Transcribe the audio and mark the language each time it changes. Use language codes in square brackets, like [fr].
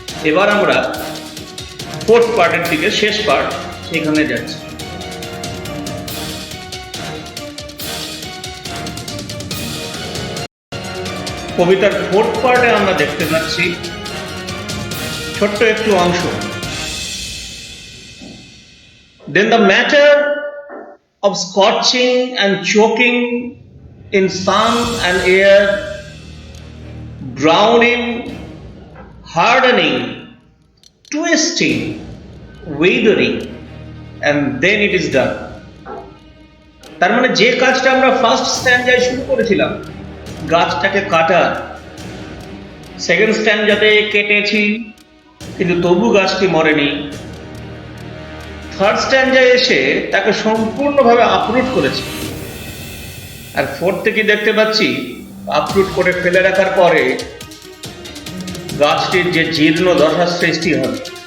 [bn] এবার আমরা ফোর্থ পার্টের দিকে, শেষ পার্ট, সেখানে যাচ্ছি। কবিতার ফোর্থ পার্টে আমরা দেখতে পাচ্ছি ছোট্ট একটু অংশ। [en] Then the matter of scorching and choking in sun and air, browning, hardening, twisting, withering, and then it is done. [bn] তার মানে যে কাজটা আমরা ফার্স্ট স্ট্যান্ডায় শুরু করেছিলাম, গাছটাকে কাটা, সেকেন্ড স্ট্যান্ডাতে কেটেছি কিন্তু তবু গাছটি মরেনি, থার্ড স্ট্যান্ডায় এসে তাকে সম্পূর্ণভাবে আপরুট করেছি, আর ফোর্থ থেকে দেখতে পাচ্ছি আপরুট করে ফেলে রাখার পরে গাছটির যে জীর্ণ দশার সৃষ্টি হবে।